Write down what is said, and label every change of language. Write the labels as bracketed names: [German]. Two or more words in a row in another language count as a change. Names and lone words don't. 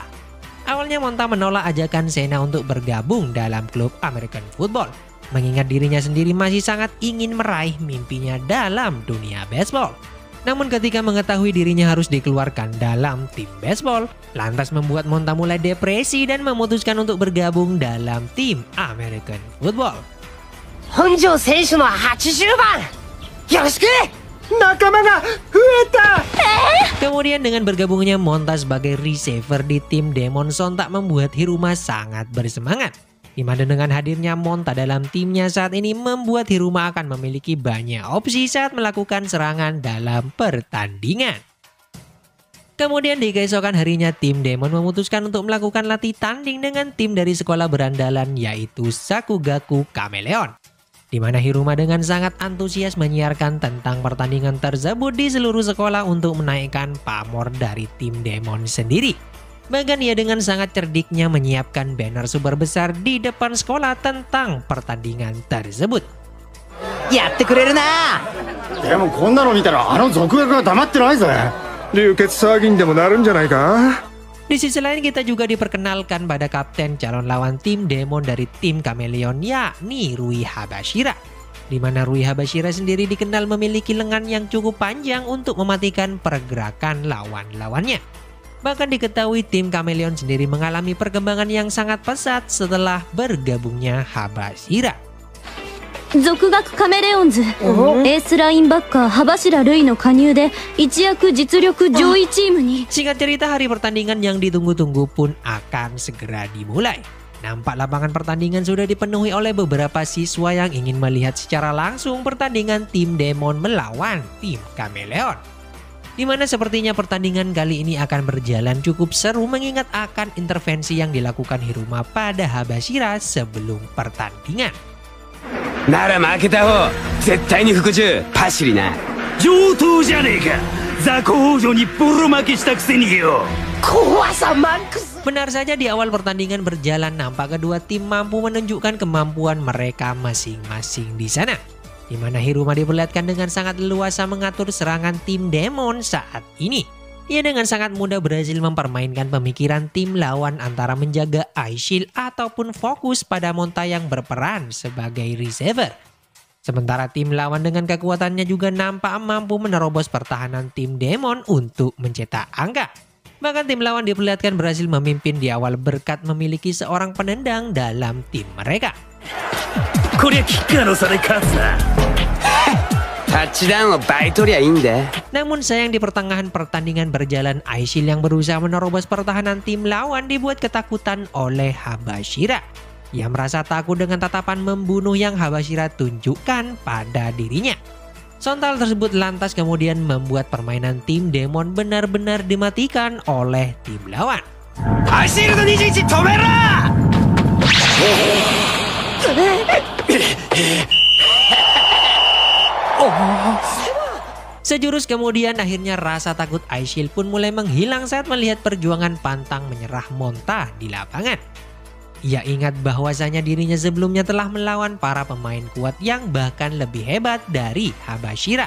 [Indonesian] Awalnya Monta menolak ajakan Senna untuk bergabung dalam klub [English] American Football, [Indonesian] mengingat dirinya sendiri masih sangat ingin meraih mimpinya dalam dunia baseball. Namun ketika mengetahui dirinya harus dikeluarkan dalam tim baseball, lantas membuat Monta mulai depresi dan memutuskan untuk bergabung dalam tim [English] American Football. [Japanese] 本庄選手の80番よろしく仲間が増えた [Indonesian] Kemudian dengan bergabungnya Monta sebagai receiver di tim Demon sontak membuat Hiruma sangat bersemangat. Di mana dengan hadirnya Monta dalam timnya saat ini membuat Hiruma akan memiliki banyak opsi saat melakukan serangan dalam pertandingan. Kemudian di keesokan harinya tim Demon memutuskan untuk melakukan latih tanding dengan tim dari sekolah berandalan yaitu Sakugaku Chameleon. Di mana Hiruma dengan sangat antusias menyiarkan tentang pertandingan tersebut di seluruh sekolah untuk menaikkan pamor dari tim Demon sendiri. Bahkan ia dengan sangat cerdiknya menyiapkan banner super besar di depan sekolah tentang pertandingan tersebut. [Japanese] やってくれるなでもこんなの見たら続学が黙ってないぜ。流血騒ぎにでもなるんじゃないか。 [Indonesian] Di sisi lain kita juga diperkenalkan pada kapten calon lawan tim Demon dari tim Chameleon yakni Rui Habashira. Di mana Rui Habashira sendiri dikenal memiliki lengan yang cukup panjang untuk mematikan pergerakan lawan-lawannya. Bahkan diketahui tim Chameleon sendiri mengalami perkembangan yang sangat pesat setelah bergabungnya Habashira. [Japanese] 続学カメレオンズ、エースラインバッカー幅白瑠衣の加入で一躍実力上位チームに [Indonesian] Singkat cerita hari pertandingan yang ditunggu-tunggu pun akan segera dimulai. Nampak lapangan pertandingan sudah dipenuhi oleh beberapa siswa yang ingin melihat secara langsung pertandingan tim Demon melawan tim Chameleon. Dimana sepertinya pertandingan kali ini akan berjalan cukup seru mengingat akan intervensi yang dilakukan Hiruma pada Habashira sebelum pertandingan. [Japanese] なら負けた方絶対に服従パシリな。上等じゃねえか。雑魚王女にボロ負けしたくせによ。怖さマックス [Indonesian] Benar saja di awal pertandingan berjalan nampak kedua tim mampu menunjukkan kemampuan mereka masing-masing di sana. Di mana Hiruma diperlihatkan dengan sangat leluasa mengatur serangan tim Demon saat ini. Ia dengan sangat mudah berhasil mempermainkan pemikiran tim lawan antara menjaga [English] eye shield [Indonesian] ataupun fokus pada Monta yang berperan sebagai receiver. Sementara tim lawan dengan kekuatannya juga nampak mampu menerobos pertahanan tim Demon untuk mencetak angka. Bahkan tim lawan diperlihatkan berhasil memimpin di awal berkat memiliki seorang penendang dalam tim mereka. [Japanese] こりゃキッカーの差で勝つな。タッチダウンを倍取りゃいいんだ。 [Indonesian] Namun sayang di pertengahan pertandingan berjalan, Aisyil yang berusaha menerobos pertahanan tim lawan dibuat ketakutan oleh Habashira. Ia merasa takut dengan tatapan membunuh yang Habashira tunjukkan pada dirinya. Sontal tersebut lantas kemudian membuat permainan tim Demon benar-benar dimatikan oleh tim lawan. [Japanese] アイシールド21止めろ。 [Indonesian] Sejurus kemudian akhirnya rasa takut Aisyil pun mulai menghilang saat melihat perjuangan pantang menyerah Monta di lapangan. Ia ingat bahwasanya dirinya sebelumnya telah melawan para pemain kuat yang bahkan lebih hebat dari Habashira.